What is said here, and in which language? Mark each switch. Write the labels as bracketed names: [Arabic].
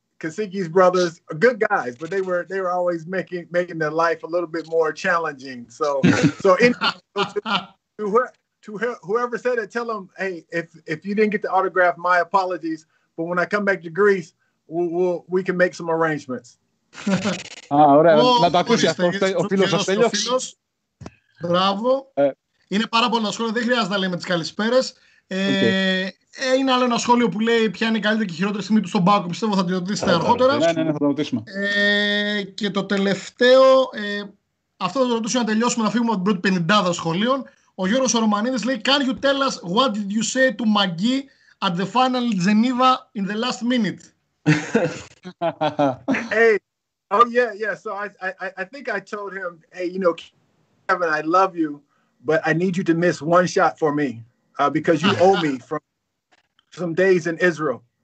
[English] Kasiki's brothers are good guys, but they were always making their life a little bit more challenging. So to whoever said it, tell them, hey, if you didn't get the autograph, my apologies. But when I come back to Greece, we can make some arrangements. [Greek] Ωραία. Να το ακούσει αυτό ο φίλος ο Στέλιος. Μπράβο. Είναι πάρα πολλά σχόλια, δεν χρειάζεται να λέμε τις καλησπέρες. Είναι άλλο ένα σχόλιο που λέει ποια είναι η καλύτερη και η χειρότερη στιγμή του στον Πάκο. Πιστεύω θα τη ρωτήσετε αργότερα. Ναι, θα το ρωτήσουμε. Και το τελευταίο, αυτό θα το ρωτήσουμε να τελειώσουμε, να φύγουμε από την πρώτη 50 σχολείων. Ο Γιώργος Ρωμανίδης λέει, [English] can you tell us what did you say to Maggie at the final in Geneva in the last minute? Hey, yeah. So I think I told him, hey, Kevin, I love you, but I need you to miss one shot for me because you owe me from some days in Israel.